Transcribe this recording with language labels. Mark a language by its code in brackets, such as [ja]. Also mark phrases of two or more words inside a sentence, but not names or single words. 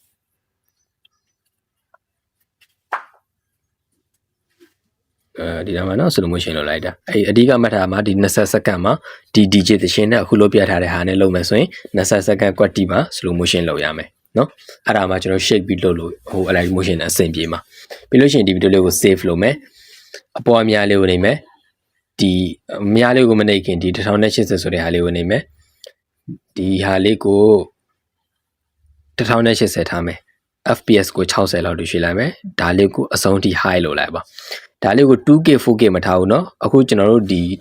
[my] ဒီနားမှာနော် [en] slow motion [my] လုပ်လိုက်တာအဲ့အဓိကမှတ်ထားမှာဒီ20စက္ကန့်မှာဒီ DJ သရှင်နဲ့အခုလုပ်ပြထားတဲ့ဟာနဲ့လုပ်မယ်ဆိုရင်20စက္ကန့်ကွက်တီမှာ [en] slow motion [my] လုပ်ရမယ်နော်အဲ့ဒါမှကျွန်တော် shake ပြီးလုပ်လို့ဟို alight motion နဲ့အဆင်ပြေမှာပြီးလို့ရှိရင်ဒီဗီဒီယိုလေးကို save လုပ်မယ်အပေါ်အများလေးကိုနေမယ်ဒီအများလေးကိုမနေခင်ဒီ1080ဆိုတဲ့ဟာလေးကိုနေမယ်ဒီဟာလေးကို 1080ထားမယ် FPS ကို60လောက်ရွှေ့လိုက်မယ်ဒါလေးကိုအဆုံးထိ high လုပ်လိုက်ပါဒါလေးကို 2K 4K မထားဘူးเนาะအခုကျွန်တော်တို့ဒီတ